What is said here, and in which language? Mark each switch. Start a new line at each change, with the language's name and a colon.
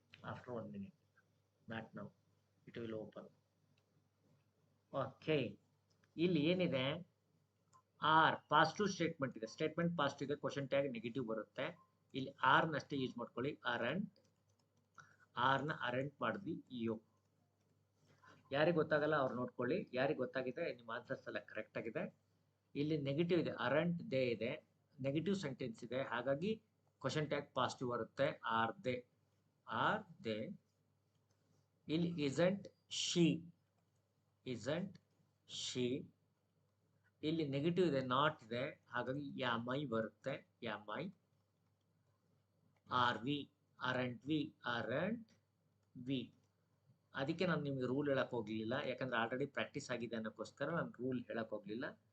English: After 1 minute, not now, it will open.
Kannada: Okay, ಇಲ್ಲಿ ಏನಿದೆ, R positive statement ಇದೆ. Statement positive ಇದೆ, question tag negative ಬರುತ್ತೆ. ಇಲ್ಲಿ ಆರ್ ನಷ್ಟೇ ಯೂಸ್ ಮಾಡ್ಕೊಳ್ಳಿ. ಅರಂಟ್, ಆರ್ ನ ಅರಂಟ್ ಮಾಡಿದ್ವಿ. ಯು ಯಾರಿಗೆ ಗೊತ್ತಾಗಲ್ಲ ಅವ್ರು ನೋಡ್ಕೊಳ್ಳಿ, ಯಾರಿಗೆ ಗೊತ್ತಾಗಿದೆ ನಿಮ್ಮ ಆನ್ಸರ್ಸ್ ಎಲ್ಲ ಕರೆಕ್ಟ್ ಆಗಿದೆ. ಇಲ್ಲಿ ನೆಗೆಟಿವ್ ಇದೆ, ಅರಂಟ್ ದೇ ಇದೆ, ನೆಗೆಟಿವ್ ಸೆಂಟೆನ್ಸ್ ಇದೆ, ಹಾಗಾಗಿ ಕ್ವಶನ್ ಟ್ಯಾಗ್ ಪಾಸಿಟಿವ್ ಬರುತ್ತೆ. Are they, are they. ಇಲ್ಲಿ
English: isn't she, isn't she.
Kannada: ಇಲ್ಲಿ ನೆಗೆಟಿವ್ ಇದೆ, ನಾಟ್ ಇದೆ, ಹಾಗಾಗಿ
English: am I
Kannada: ಬರುತ್ತೆ. am I.
English: are we, aren't we, aren't we.
Kannada: ಅದಕ್ಕೆ ನಾನು ನಿಮ್ಗೆ ರೂಲ್ ಹೇಳಕ್ ಹೋಗ್ಲಿಲ್ಲ, ಯಾಕಂದ್ರೆ ಆಲ್ರೆಡಿ ಪ್ರಾಕ್ಟೀಸ್ ಆಗಿದೆ ಅನ್ನೋಕ್ಕೋಸ್ಕರ ನಾನು ರೂಲ್ ಹೇಳಕ್ ಹೋಗ್ಲಿಲ್ಲ.